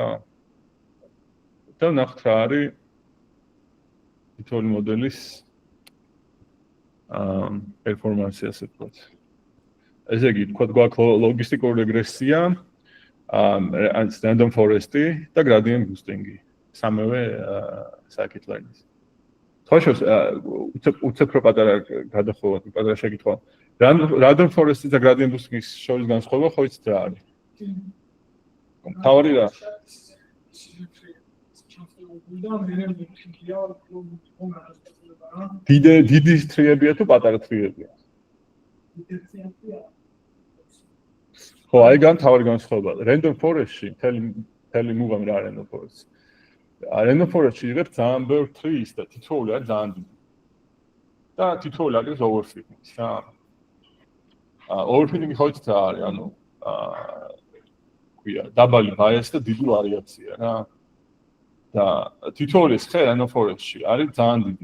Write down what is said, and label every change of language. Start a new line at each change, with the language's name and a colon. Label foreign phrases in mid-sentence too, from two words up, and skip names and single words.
Georgian: და ნახოთ რა არის თითოეული მოდელის performance ასე ვთქვათ. ესე იგი, თქვათ გვაქვს ლოგისტიკური რეგრესია,
English: random forest-
Georgian: ი და
English: gradient boosting-
Georgian: ი. სამივე scikit-learn-ის. თვალშოს უცებრო პატარა გადახოვა, პატარა შეკითხვა.
English: Random forest-
Georgian: ი და
English: gradient boosting-
Georgian: ის შორის განსხვავება ხო იცით რა არის? თავი რა? დიდი თრიებია თუ პატარა თრიებია? ხო, აი განთავარი განსხვავება.
English: Random forest-
Georgian: ში მთელი მუღამი რა
English: random forest. Random forest-
Georgian: ში იღებ ძალიან ბევრ trees და თითოეული არის ძალიან დიდი. და თითოეული არის overfitting, რა. Overfitting ხო იცით რა არის, ანუ ქვია, დაბალი bias და დიდი ვარიაცია, რა. და თითოეული ხე
English: random forest-
Georgian: ში არის ძალიან დიდი.